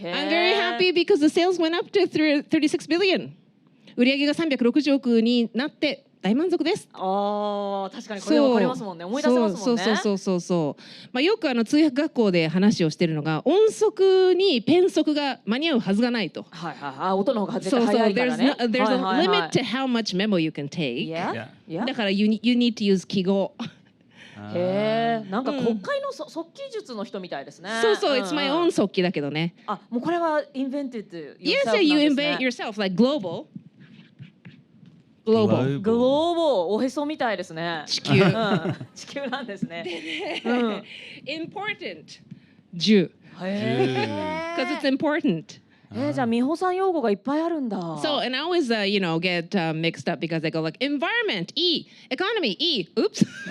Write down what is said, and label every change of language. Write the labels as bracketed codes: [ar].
[en] I'm very happy because the sales went up to 36 billion [ja] 売り上げが360億になって大満足です。ああ確かにこれ分かりますもんね。思い出せますもんね。そうまあよく通訳学校で話をしてるのが音速にペン速が間に合うはずがないと。はいはい音の方が絶対早いからね。 [en] there's a limit to how much memo you can take. Yeah. だから you need to use 記号。 [ja] へえ、なんか国会の速記術の人みたいですね。 [en] そう、it's my own [ja] 速記だけどね。あ、もうこれは [en] invented yourself [ja] なんですね。 [en] Yes, you invent yourself, like global. [ja] グローボおへそみたいですね。地球。地球なんですね。 [en] Important. 10. [ja] へ [en] Because it's important. [ja] じゃあ美穂さん用語がいっぱいあるんだ。 [en] So, and I always, get mixed up because I go like environment, E, economy, E, oops.